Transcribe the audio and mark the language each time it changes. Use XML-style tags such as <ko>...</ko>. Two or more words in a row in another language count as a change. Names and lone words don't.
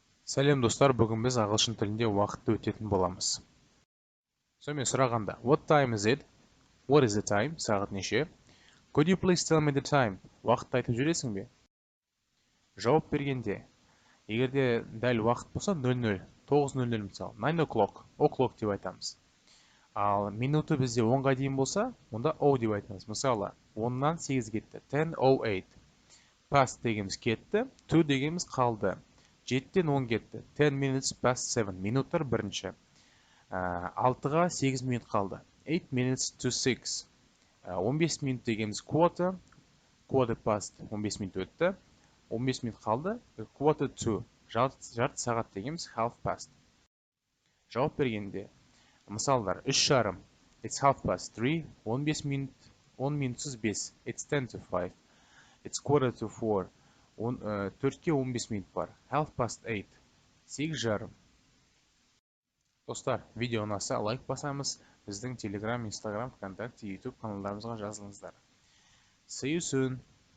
<kk>Сәлем достар, бүгін біз ағылшын тілінде уақытты өтетін боламыз. Сонымен сұрағанда,</kk> <en>what time is it? What is the time?</en> <kk>Сағат неше?</kk> <en>Could you please tell me the time?</en> <kk>Уақытты айтып жүресің бе? Жауап бергенде, егерде дәл уақыт болса 00, 9:00 мысалы,</kk> <en>9 o'clock, o'clock</en> <kk>деп айтамыз. Ал минуты бізде 10-ға дейін болса, онда o деп айтамыз. Мысалы, 10-нан 8 кетті, 10:08. Past дегеніміз кетті, to дегеніміз қалды. 7-тен 10 кетті.</kk> <en>10 minutes past 7.</en> <kk>Минуттар бірінші. 6-ға 8 минут қалды.</kk> <en>8 minutes to 6.</en> <kk>15 минут дегеніміз quarter.</kk> <en>Quarter past</en> <kk>15 минут өтті. 15 минут қалды.</kk> <en>Quarter to.</en> <kk>Жарты сағат дегеніміз</kk> <en>half past.</en> <kk>Жауап бергенде. Мысалдар. 3:30.</kk> <en>It's half past 3.</en> <kk>15 минут. 10 минутсыз 5.</kk> <en>It's 10 to 5. It's quarter to 4.</en> <kk>4-ке 15 минут бар.</kk> <en>Half past 8. 8:30.</en> <kk>Достар, видео ұнаса лайк басамыз. Біздің Telegram, Instagram, ВКонтакте, YouTube каналдарымызға жазылыңыздар.</kk> <en>See you soon.</en>